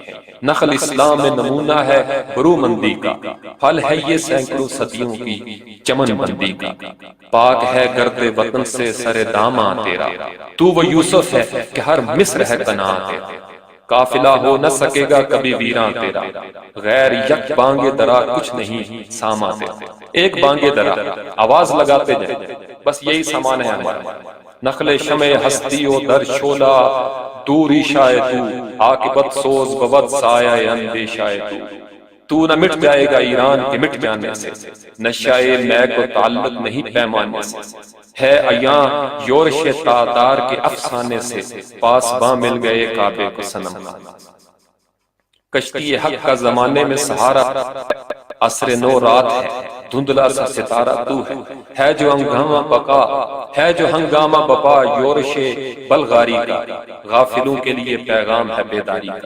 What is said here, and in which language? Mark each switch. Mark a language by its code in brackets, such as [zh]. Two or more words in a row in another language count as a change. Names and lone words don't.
[ur] نخل اسلام میں نمونہ ہے برومندی کا، پھل ہے یہ سینکڑوں صدیوں کی چمن بندی کا۔ پاک ہے گرد وطن سے سر داماں تیرا، تو وہ یوسف ہے کہ ہر مصر ہے کنعان تیرا۔ قافلہ ہو نہ سکے گا کبھی ویراں تیرا، غیر یک بانگ درا کچھ نہیں ساما تیرا۔ ایک بانگ درا، آواز لگاتے جائیں، بس یہی سامان ہے ہمارا۔ [fa] نخل شمع ہستی و در شعلہ دوری شاید تو، عاقبت سوز بود سایہ اندیشائے تو [ur] نہ مٹ جائے گا ایران کے مٹ جانے سے، نشائے میں کو تعلق نہیں پیمانے سے، ہے عیاں یورش تاتار کے افسانے سے، پاسباں مل گئے کعبے کو صنم کا۔ کشتی حق کا زمانے میں سہارا، عصر نو رات ہے، دھندلا سا ستارہ تو ہے جو ہنگامہ بقا، ہے جو ہنگامہ بپا یورش بلغاری کا، غافلوں کے لیے پیغام ہے بیداری کا۔